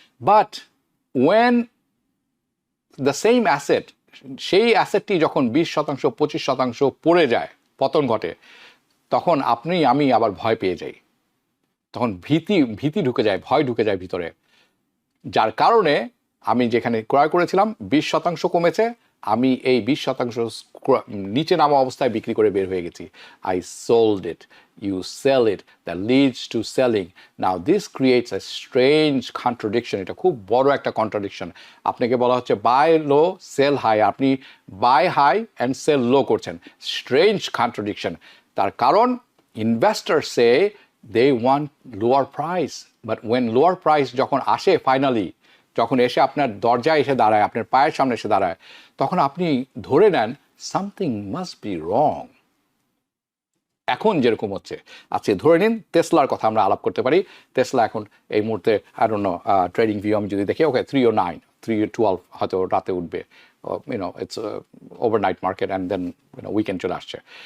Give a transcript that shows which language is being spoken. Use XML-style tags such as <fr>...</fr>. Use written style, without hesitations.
<en>but when the same asset,</en> <bn>সেই অ্যাসেটটি যখন 20%, 25% পড়ে যায়, পতন ঘটে, তখন আমি আবার ভয় পেয়ে যাই, তখন ভীতি ঢুকে যায়, ভয় ঢুকে যায় ভিতরে, যার কারণে আমি যেখানে ক্রয় করেছিলাম 20% কমেছে, আমি এই 20% নিচে নামা অবস্থায় বিক্রি করে বের হয়ে গেছি।</bn> <en>I sold it. You sell it. That leads to selling. Now this creates a strange contradiction.</en> <bn>এটা খুব বড় একটা contradiction. আপনাকে বলা হচ্ছে</bn> <en>buy low, sell high.</en> <bn>আপনি</bn> <en>buy high and sell low</en> <bn>করছেন।</bn> <en>Strange contradiction.</en> <bn>তার কারণ</bn> <en>investors say they want lower price. But when lower price</en> <bn>যখন আসে finally, যখন এসে আপনার দরজায় এসে দাঁড়ায়, আপনার পায়ের সামনে এসে দাঁড়ায়, তখন আপনি ধরে নেন</bn> <en>something must be wrong.</en> <bn>এখন যেরকম হচ্ছে, আচ্ছা ধরে নিন টেসলার কথা আমরা আলাপ করতে পারি। টেসলা এখন এই মুহূর্তে</bn> <en>I don't know</en> <bn>trading view আমি যদি দেখি, ওকে 309, 312 হয়তো রাতে উঠবে,</bn> <en>it's overnight market and then weekend</en> <bn>চলে আসছে।</bn>